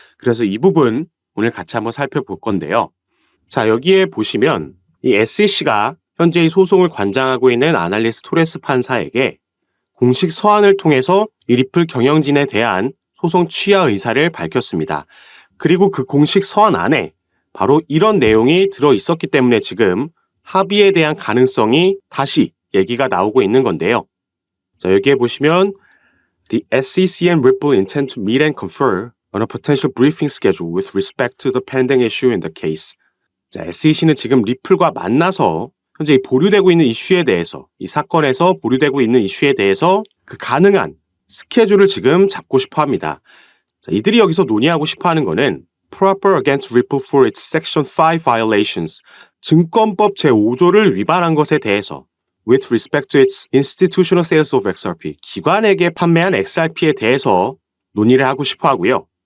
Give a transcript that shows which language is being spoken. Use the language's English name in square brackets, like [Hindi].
[Korean] 그래서 이 부분 오늘 같이 한번 살펴볼 건데요. 자, 여기에 보시면 이 SEC가 현재 이 소송을 관장하고 있는 아날리스트 토레스 판사에게 공식 서한을 통해서 이 리플 경영진에 대한 소송 취하 의사를 밝혔습니다. 그리고 그 공식 서한 안에 바로 이런 내용이 들어 있었기 때문에 지금 합의에 대한 가능성이 다시 얘기가 나오고 있는 건데요. [English] 자, 여기에 보시면 The SEC and Ripple intend to meet and confer on a potential briefing schedule with respect to the pending issue in the case. [Korean] 자, SEC는 지금 리플과 만나서 현재 이 보류되고 있는 이슈에 대해서, 이 사건에서 보류되고 있는 이슈에 대해서 그 가능한 스케줄을 지금 잡고 싶어 합니다. 자, 이들이 여기서 논의하고 싶어 하는 거는 [English] proper against Ripple for its Section 5 violations, [Korean] 증권법 제5조를 위반한 것에 대해서 [English] with respect to its institutional sales of XRP, [Korean] 기관에게 판매한 XRP에 대해서 논의를 하고 싶어 하고요.